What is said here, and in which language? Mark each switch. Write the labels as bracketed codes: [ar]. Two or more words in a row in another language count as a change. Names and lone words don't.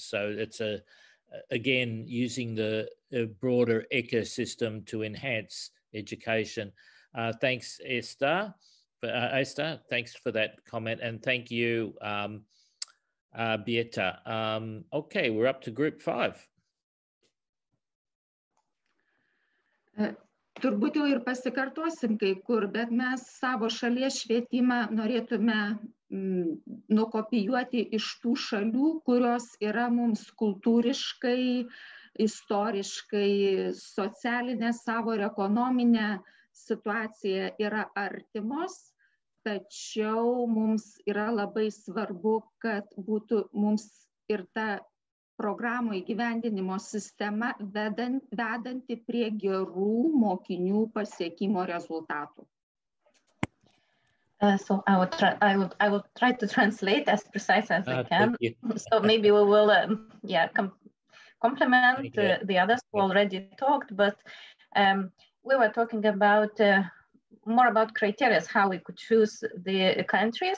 [en] So it's again, using the broader ecosystem to enhance education. Thanks, Esther. Esther, thanks for that comment, and thank you, Beata. Okay, we're up to group 5. [lt] Turbūt jau ir pasikartosim kai kur, bet mes savo šalies švietimą norėtume nukopijuoti iš tų šalių, kurios yra mums kultūriškai, istoriškai, socialinė savo ir ekonominė situacija yra artimos, tačiau mums yra labai svarbu, kad būtų mums ir ta programų įgyvendinimo sistema vedanti prie gerų mokinių pasiekimo rezultatų. [en] So I will try to translate as precise as I can. So maybe we will complement the others who already talked, but we were talking about more about criteria, how we could choose the countries.